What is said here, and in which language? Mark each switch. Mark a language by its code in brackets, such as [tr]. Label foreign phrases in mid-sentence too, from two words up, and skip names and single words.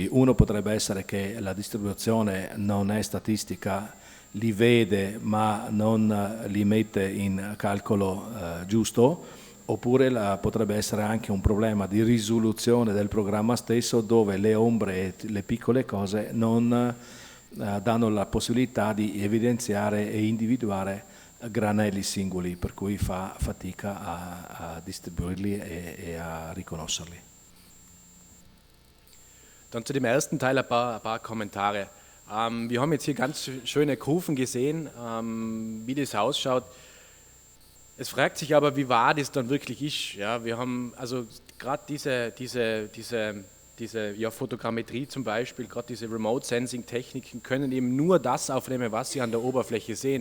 [it] Uno potrebbe essere che la distribuzione non è statistica, li vede ma non li mette in calcolo giusto, oppure potrebbe essere anche un problema di risoluzione del programma stesso, dove le ombre e le piccole cose non danno la possibilità di evidenziare e individuare granelli singoli, per cui fa fatica a distribuirli e a riconoscerli. [de] Dann zu dem ersten Teil ein paar Kommentare. Wir haben jetzt hier ganz schöne Kurven gesehen, wie das ausschaut. Es fragt sich aber, wie wahr das dann wirklich ist. Ja, wir haben also gerade diese Fotogrammetrie zum Beispiel, gerade diese Remote-Sensing-Techniken können eben nur das aufnehmen, was Sie an der Oberfläche sehen.